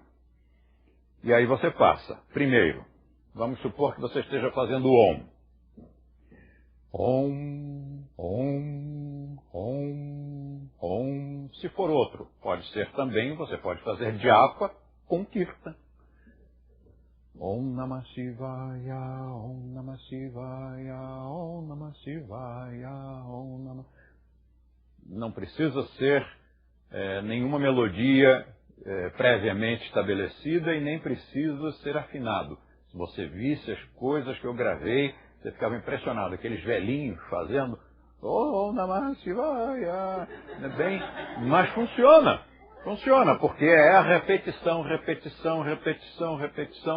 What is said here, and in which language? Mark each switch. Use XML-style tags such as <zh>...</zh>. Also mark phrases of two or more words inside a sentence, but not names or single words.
<pt>E aí você passa. Primeiro, vamos supor que você esteja fazendo o Om. Om, Om, Om, Om. Se for outro, pode ser também, você pode fazer Japa com Kirtan.</pt> <sa>ॐ नमः शिवाय, ॐ नमः शिवाय, ॐ नमः शिवाय, ॐ नमः...</sa> <pt>Não precisa ser nenhuma melodia previamente estabelecida e nem precisa ser afinado. Se você visse as coisas que eu gravei, você ficava impressionado, aqueles velhinhos fazendo</pt> <sa>ॐ नमः शिवाय,</sa> <pt>mas funciona, porque é a repetição, repetição, repetição, repetição.</pt>